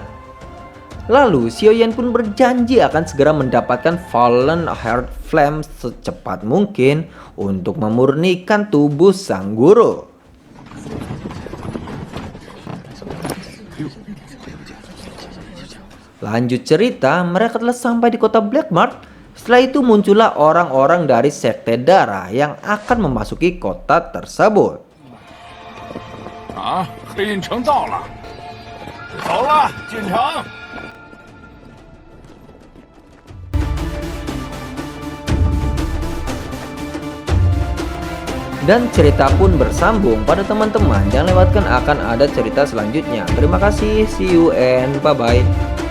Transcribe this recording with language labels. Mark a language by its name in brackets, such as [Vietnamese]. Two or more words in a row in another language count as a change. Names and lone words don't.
[Indonesian] Lalu Xiaoyan pun berjanji akan segera mendapatkan Fallen Heart Flame secepat mungkin untuk memurnikan tubuh sang guru. Lanjut cerita, mereka telah sampai di kota Black Mart. Setelah itu muncullah orang-orang dari sekte darah yang akan memasuki kota tersebut. [Chinese] 黑印城到了，走了，进城。 [Indonesian] Dan cerita pun bersambung pada teman-teman. Jangan lewatkan akan ada cerita selanjutnya. Terima kasih, [English] see you and bye-bye.